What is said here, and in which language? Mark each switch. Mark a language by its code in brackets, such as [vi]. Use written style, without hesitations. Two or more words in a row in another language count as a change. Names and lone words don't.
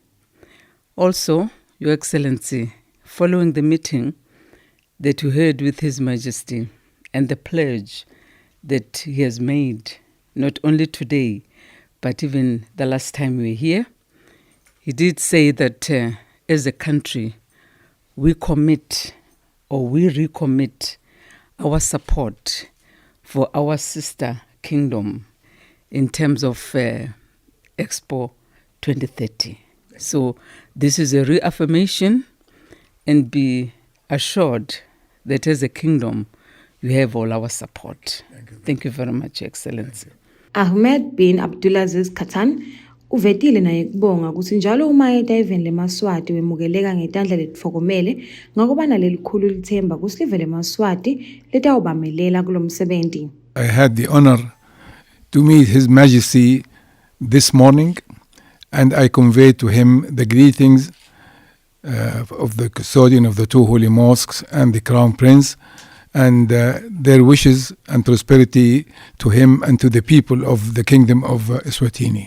[en] Also, Your Excellency, following the meeting that you had with His Majesty and the pledge that he has made, not only today, but even the last time we were here, he did say that as a country, we commit or we recommit our support for our sister kingdom in terms of Expo 2030. So this is a reaffirmation, and be assured that as a kingdom, you have all our support. Thank you very much, Excellency. [ss] Ahmed bin Abdulaziz Khattan uvetile naye kubonga ukuthi njalo uma eta eveni leMswati wemukeleka ngetandla letfokomele ngakuba nalelikhulu lithemba kusilive leMswati litawubamelela kulo msebenzi. [en] I had the honor to meet His Majesty this morning, and I conveyed to him the greetings of the custodian of the two holy mosques and the Crown Prince, and their wishes and prosperity to him and to the people of the Kingdom of Eswatini.